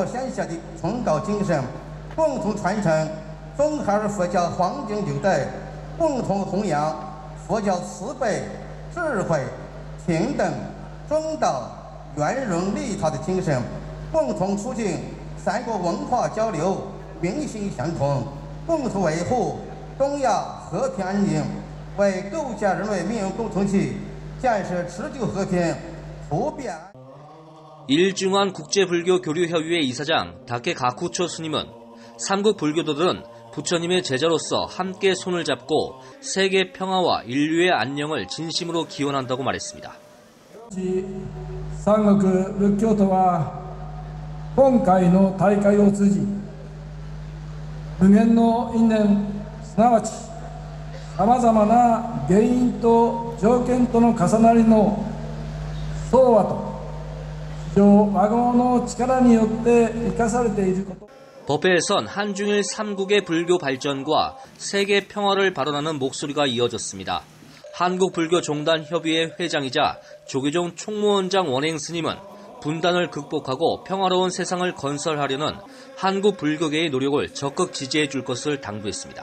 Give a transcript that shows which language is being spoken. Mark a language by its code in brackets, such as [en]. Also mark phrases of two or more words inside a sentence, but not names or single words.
[zh] 先下的崇高精神，共同传承中韩佛教黄金六代，共同弘扬佛教慈悲、智慧、平等、中道、圆融利他的精神，共同促进三国文化交流、民心相通，共同维护东亚和平安宁，为构建人类命运共同体建设持久和平普遍。 [ko] 일중한 국제불교교류협의회 이사장 다케가쿠초 스님은 3국 불교도들은 부처님의 제자로서 함께 손을 잡고 세계 평화와 인류의 안녕을 진심으로 기원한다고 말했습니다. [ja] 三国仏教徒は今回の大会を通じ無限の因縁すなわちさまざまな原因と条件との重なりの相和と非常和合の力によって生かされていること。 [ko] 법회에선 한중일 3국의 불교 발전과 세계 평화를 발언하는 목소리가 이어졌습니다. 한국불교종단협의회 회장이자 조계종 총무원장 원행 스님은 분단을 극복하고 평화로운 세상을 건설하려는 한국 불교계의 노력을 적극 지지해 줄 것을 당부했습니다.